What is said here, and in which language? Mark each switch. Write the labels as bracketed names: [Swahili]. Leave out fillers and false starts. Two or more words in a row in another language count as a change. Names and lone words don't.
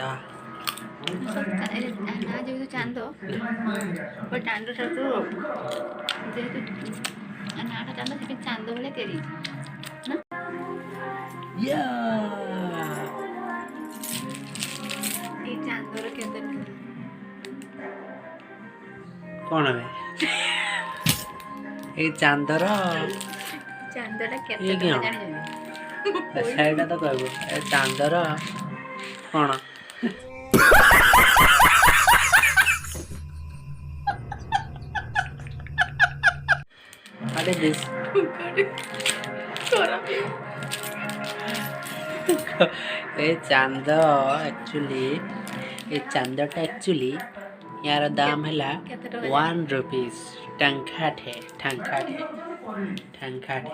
[Odia] ନା ଯେହେତୁ ଚାନ୍ଦ ଚାନ୍ଦ ଠାରୁ ଯେହେତୁ ନାଟା ଚାନ୍ଦ ସେଥିପାଇଁ ଚାନ୍ଦ ଭଳିଆ ତିଆରି ହେଇଛି ଏଇ ଚାନ୍ଦର କେତେ କ'ଣ ବେ ଏଇ ଚାନ୍ଦର ଚାନ୍ଦଟା କେତେ ଇଏ ଟଙ୍କା କ'ଣ? ଜାଣିଛନ୍ତି ସେଇଟା ତ କହିବୁ ଏ ଚାନ୍ଦର କ'ଣ [English] What is this? [Odia] ଏ ଚାନ୍ଦ ଆକ୍ଚୁଆଲି ଏ ଚାନ୍ଦଟା ଆକ୍ଚୁଆଲି ୟାର ଦାମ ହେଲା କେତେ ଟଙ୍କା 1 rupees ଟଙ୍କାଟେ ଟଙ୍କାଟେ ଟଙ୍କାଟେ